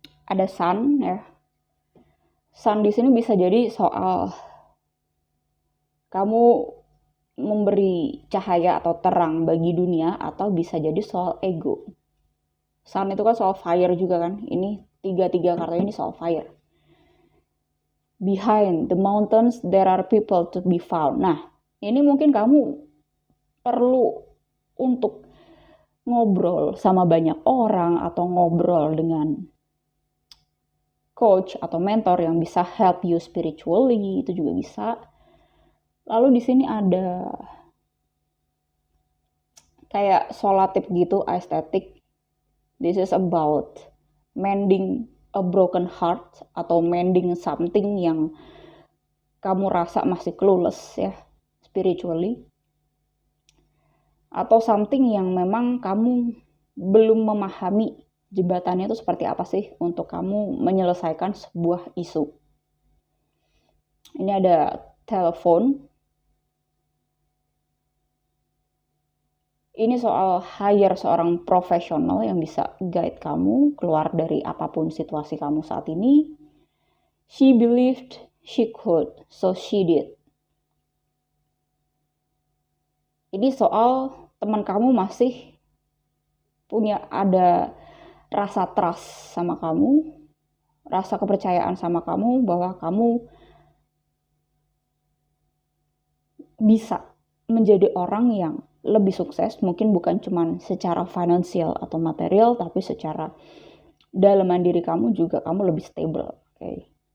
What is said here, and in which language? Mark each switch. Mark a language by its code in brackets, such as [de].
[id] Ada sun ya. Sun di sini bisa jadi soal kamu memberi cahaya atau terang bagi dunia, atau bisa jadi soal ego. Sun itu kan soal fire juga kan. Ini tiga kartu ini soal fire. [en] Behind the mountains there are people to be found. [id] Nah, ini mungkin kamu perlu untuk ngobrol sama banyak orang atau ngobrol dengan coach atau mentor yang bisa [en] help you spiritually, [id] itu juga bisa. Lalu di sini ada kayak solatif gitu, aesthetic. [en] This is about mending a broken heart [id] atau [en] mending something [id] yang kamu rasa masih [en] clueless [id] ya, [en] spiritually. [id] Atau something yang memang kamu belum memahami jembatannya itu seperti apa sih untuk kamu menyelesaikan sebuah isu. Ini ada telepon. Ini soal hire seorang profesional yang bisa guide kamu keluar dari apapun situasi kamu saat ini. [en] She believed she could, so she did. [id] Ini soal teman kamu masih punya ada rasa trust sama kamu, rasa kepercayaan sama kamu bahwa kamu bisa menjadi orang yang lebih sukses, mungkin bukan cuma secara finansial atau material, tapi secara dalaman diri kamu juga kamu lebih stable. Okay.